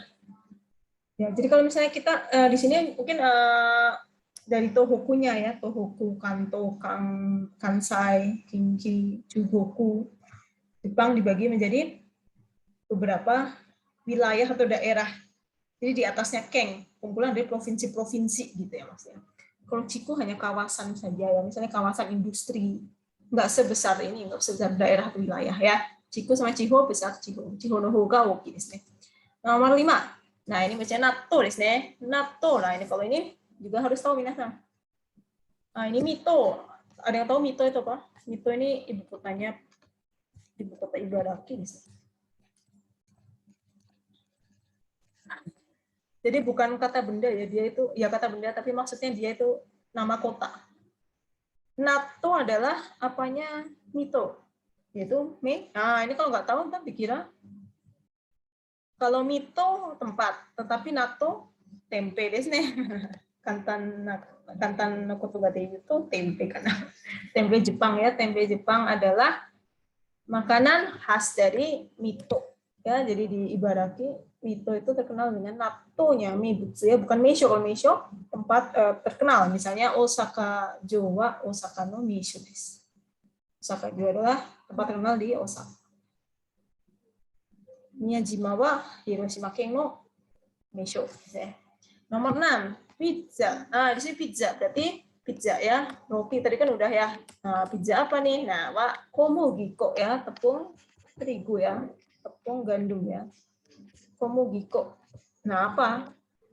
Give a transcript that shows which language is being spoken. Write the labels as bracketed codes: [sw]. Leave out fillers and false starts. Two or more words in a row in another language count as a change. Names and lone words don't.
[id] Ya, jadi kalau misalnya kita di sini mungkin dari Tohokunya ya, Tohoku, Kanto, Kansai, Kinki, Chugoku, Jepang dibagi menjadi beberapa wilayah atau daerah. Jadi di atasnya Keng, kumpulan dari provinsi-provinsi gitu ya maksudnya. Kalau Chiku hanya kawasan saja ya, misalnya kawasan industri, nggak sebesar ini, nggak sebesar daerah atau wilayah ya. Chiku sama Chiho besar, [ja] 地方のほうが大きいですね. [id] Nomor 5. Nah, ini bacanya [ja] 納豆ですね. [id] Natto. Nah, ini kalau ini juga harus tahu minasan. Nah, ini Mito. Ada yang tahu Mito itu apa? Mito ini ibu kota Ibaraki. Jadi bukan kata benda ya, dia itu ya kata benda tapi maksudnya dia itu nama kota. Natto adalah apanya Mito. Yaitu Nah, ini kalau nggak tahu ntar dikira kalau Mito tempat, tetapi Natto [ja] テンペですね. 簡単言葉で [id] itu tempe kan. Tempe Jepang ya, tempe Jepang adalah makanan khas dari Mito. Ya, jadi di Ibaraki Mito itu terkenal dengan natto-nya, mibutsu ya, bukan meisho. Kalau meisho tempat terkenal, misalnya Osaka Jowa, [ja] 大阪の名所です. [id] Osaka Jowa adalah tempat terkenal di Osaka. [ja] 宮島は広島県の名所. [id] Nomor 6, pizza. Nah, di sini pizza berarti pizza ya. Roti tadi kan udah ya. Nah, pizza apa nih? Nah, komugiko ya, tepung terigu ya. Tepung gandum ya. Komugiko. Nah, apa?